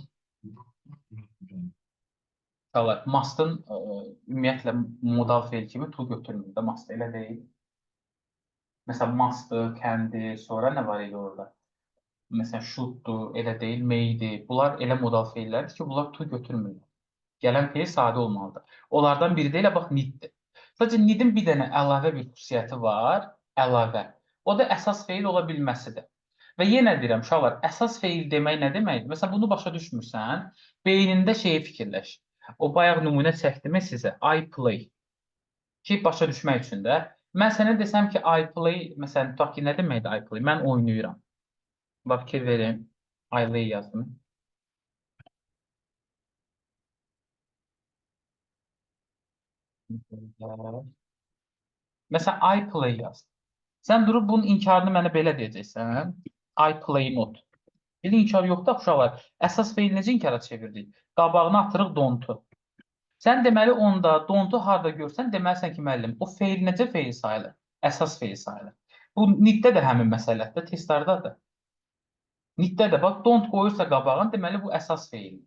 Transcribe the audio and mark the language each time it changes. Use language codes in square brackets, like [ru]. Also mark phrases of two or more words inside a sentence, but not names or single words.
[az] Must'ın ümumiyyətlə modal feil kimi to götürmür də must elə deyil. Məsələn, must'ı, kəndi, sonra nə var idi orada? Məsələn, should-dur, elə deyil, may-dir. Bunlar elə modal feillərdir ki, bunlar to götürmürlər. Gələn feil sadə olmalıdır. Onlardan biri də elə bax need-dir. Sadəcə need-in bir dənə əlavə bir xüsusiyyəti var, əlavə. O da əsas feil ola bilməsidir. Və yenə deyirəm, uşaqlar, əsas feil demək nə deməkdir? Məsələn, bunu başa düşmürsən, beynində şeyi fikirləş. O bayaq nümunə çəkdimi sizə? [en] I play. [az] Ki, başa düşmək üçün də. Mən sənə desəm ki, [en] I play, [az] məsələn, tutaq ki, nə deməkdir [en] I play? [az] Mən oynayıram. Bax, fikir verin. [en] I play [az] yazdım. Məsələn, [en] I play [az] yaz. Sən durub bunun inkarını mənə belə deyəcəksən. [en] I play not. [az] Bir inkar yoxdur, uşaqlar. Əsas feil necə inkara çevirdik? Qabağına atırıq don't-u. Sən deməli onda don't-u harda görsən, deməlisən ki, müəllim, o feil necə feil sayılır? Əsas feil sayılır. Bu need-də də həmin məsələdir, testlərdadır. Need-də də bax, don't qoyursa qabağın, deməli bu əsas feildir.